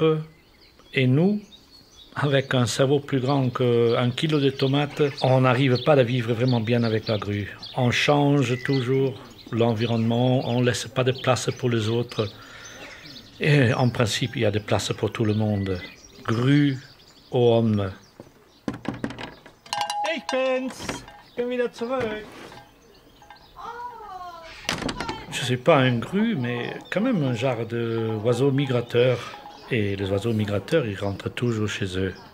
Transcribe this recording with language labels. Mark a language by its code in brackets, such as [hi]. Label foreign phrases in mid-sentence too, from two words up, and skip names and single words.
[fr] Et nous, avec un cerveau plus grand qu'un kilo de tomates, on n'arrive pas à vivre vraiment bien avec la grue. On change toujours l'environnement, on ne laisse pas de place pour les autres. Et en principe, il y a de place pour tout le monde. grue aux hommes. [de] Ich bin's. Ich bin wieder zurück. [fr] Je ne suis pas un grue, mais quand même un genre d'oiseau migrateur. Et les oiseaux migrateurs, ils rentrent toujours chez eux.